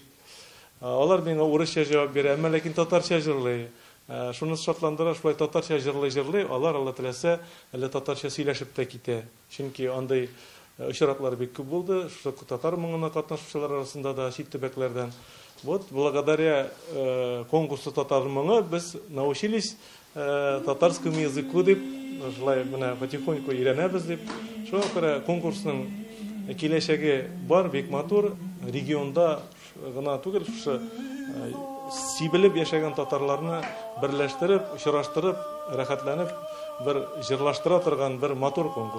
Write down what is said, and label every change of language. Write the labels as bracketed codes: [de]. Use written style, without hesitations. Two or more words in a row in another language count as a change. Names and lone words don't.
[tt] Алар миңа урысча җавап бирә, әмма ләкин татарча җырлый. Шуны шатландыра, шулай татарча җырлый, алар Алла теләсә, әле татарча сөйләшеп тә китә. Чөнки андай очраклар бик күп булды, шушы татар моңына катнашучылар арасында да чит төбәкләрдән. [ru] Вот благодаря конкурсу татар моңы без научились татарскому языку [tt] дип, шулай менә [ru] потихоньку [tt] өйрәнәбез дип. Шуңа күрә конкурсның киләчәге бар, бик матур, регионда гына түгел, шушы сибелеп яшәгән татарларны берләштереп, очраштырып, рәхәтләнеп, бер җырлаштыра торган бер матур конкурс.